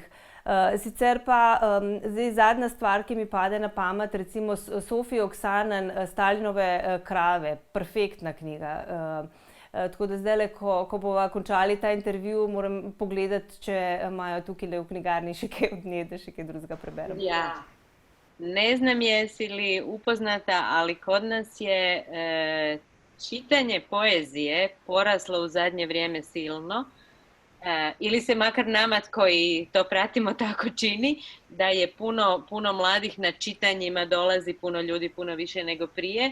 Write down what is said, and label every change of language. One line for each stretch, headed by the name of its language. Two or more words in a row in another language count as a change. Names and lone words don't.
Slovenian: Sicer pa zdaj zadnja stvar, ki mi pade na pamet, recimo Sofie Oksanen, Stalinove krave, perfektna knjiga. Tako da zdajle, ko bova končali ta intervju, moram pogledati, če imajo tukaj v knjigarni še kaj od nje, da še kaj drugega preberem. Ja.
Croatian: Ne znam jesi li upoznata, ali kod nas je čitanje poezije poraslo u zadnje vrijeme silno. Ili se makar nama koji to pratimo tako čini, da je puno mladih na čitanjima dolazi, puno ljudi, puno više nego prije.